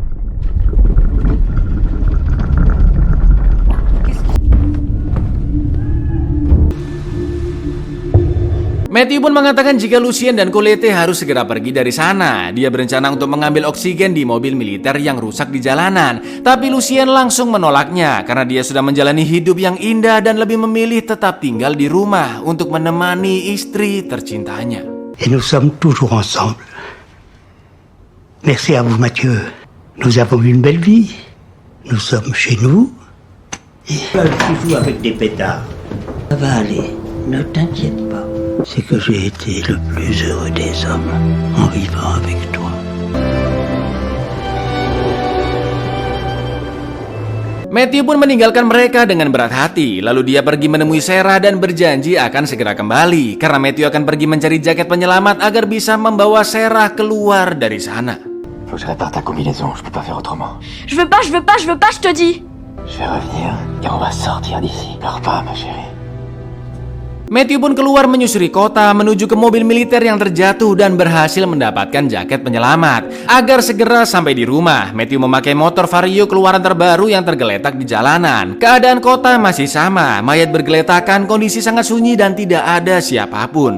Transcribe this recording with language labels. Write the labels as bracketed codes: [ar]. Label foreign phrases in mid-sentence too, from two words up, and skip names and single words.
[id] Matthew pun mengatakan jika Lucien dan Colette harus segera pergi dari sana. Dia berencana untuk mengambil oksigen di mobil militer yang rusak di jalanan. Tapi Lucien langsung menolaknya karena dia sudah menjalani hidup yang indah dan lebih memilih tetap tinggal di rumah untuk menemani istri tercintanya. [fr] Et nous sommes toujours ensemble. Merci à vous, Mathieu. Nous avons eu une belle vie. Nous sommes chez nous. Et tu joues avec des pétards. Ça va aller, ne t'inquiète pas. C'est que j'ai été le plus heureux des hommes en vivant avec toi. [id] Matthew pun meninggalkan mereka dengan berat hati. Lalu dia pergi menemui Sarah dan berjanji akan segera kembali. Karena Matthew akan pergi mencari jaket penyelamat agar bisa membawa Sarah keluar dari sana. [fr] Faut que je répare ta combinaison, je peux pas faire autrement. Je veux pas, je te dis. Je vais revenir et on va sortir d'ici. Pleure pas, ma chérie. [id] Matthew pun keluar menyusuri kota menuju ke mobil militer yang terjatuh dan berhasil mendapatkan jaket penyelamat. Agar segera sampai di rumah, Matthew memakai motor Vario keluaran terbaru yang tergeletak di jalanan. Keadaan kota masih sama, mayat bergeletakan, kondisi sangat sunyi dan tidak ada siapapun.